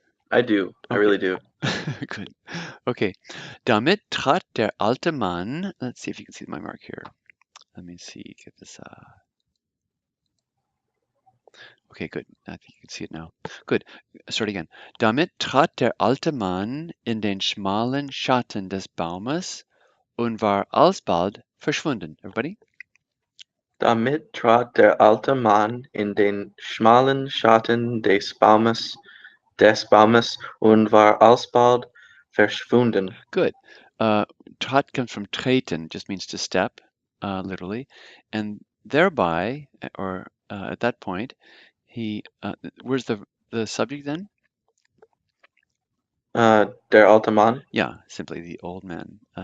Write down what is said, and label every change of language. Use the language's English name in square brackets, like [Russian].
[English] I do. I Okay, really do. good. Okay. [German] Damit trat der alte Mann, [English] let's see if you can see my mark here. Let me see, get this. Okay, good. I think you can see it now. Good. Start again. [German] Damit trat der alte Mann in den schmalen Schatten des Baumes und war alsbald verschwunden. [English] Everybody? [German] Damit trat der alte Mann in den schmalen Schatten des Baumes und war alsbald verschwunden. [English] Good. Trat comes from treten, just means to step, literally. And thereby, or at that point, where's the subject then? [German] Der alte Mann. [English] Yeah, simply the old man.